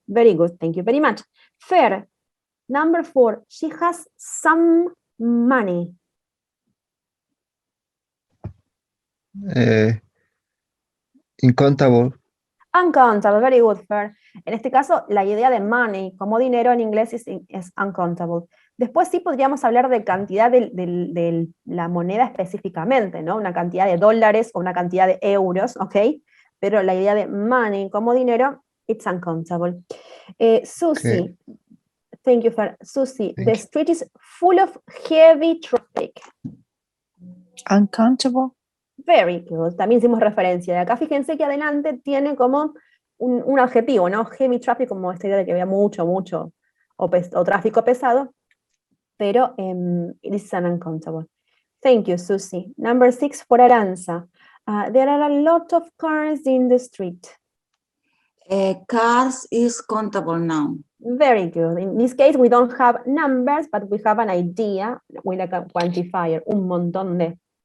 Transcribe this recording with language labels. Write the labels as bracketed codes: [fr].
[en] Very good, thank you very much. Fer, number 4, she has some money. Incountable. Uncountable, very good, Fer. [es] En este caso, la idea de money como dinero en inglés es uncountable. Después sí podríamos hablar de cantidad de la moneda específicamente, ¿no? Una cantidad de dólares o una cantidad de euros, ¿ok? Pero la idea de money como dinero, [en] it's uncountable. [es] Susie, [en] Okay. thank you, Fer. Susie, Thank the you. street is full of heavy traffic. Uncountable. Very good. [es] También hicimos referencia. De acá fíjense que adelante tiene como un adjetivo, ¿no? Heavy traffic, como esta idea de que había mucho, o tráfico pesado, pero [en] this is an uncountable. Thank you, Susie. Number 6 for Aranza. There are a lot of cars in the street. Cars is countable noun. Very good. In this case, we don't have numbers, but we have an idea with like a quantifier, [es] un montón de.